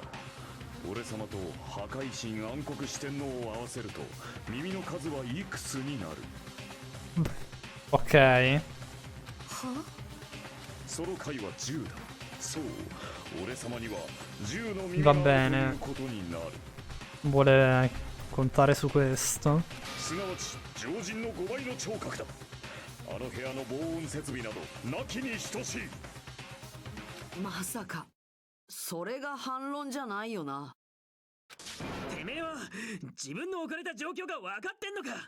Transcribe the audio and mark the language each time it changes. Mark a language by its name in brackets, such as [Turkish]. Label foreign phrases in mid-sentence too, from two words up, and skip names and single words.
[Japanese] 俺様と破壊神暗黒四天王を合わせると耳の数はいくつになる。 [Italian] Ok. [Japanese] その回は10だ。そう、俺様には10の耳 [Italian] Va [Japanese] がある [Italian] bene. [Japanese] ということになる。 [Italian] Vuole contare su questo? [Japanese] すなわち常人の5倍の聴覚だ。あの部屋の防音設備などなきに等しい。まさかそれが反論じゃないよな。てめえは自分の置かれた状況が分かってんのか。